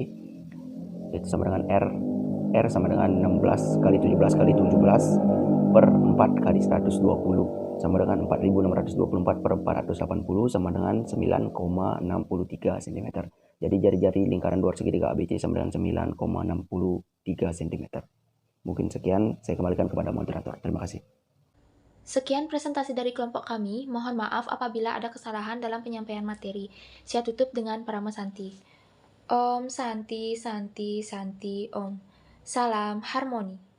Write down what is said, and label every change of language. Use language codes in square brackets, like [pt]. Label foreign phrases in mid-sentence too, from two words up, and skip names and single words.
[id] Itu sama dengan R sama dengan 16 kali 17 kali 17 per 4 kali 120 sama dengan 4624 per 480 sama dengan 9,63 cm. Jadi jari-jari lingkaran luar segitiga ABC sama dengan 9,63 cm. Mungkin sekian, saya kembalikan kepada moderator. Terima kasih. Sekian presentasi dari kelompok kami. Mohon maaf apabila ada kesalahan dalam penyampaian materi. Saya tutup dengan Parama Santi. [sa] Om Santi Santi Santi Om. [id] Salam harmoni.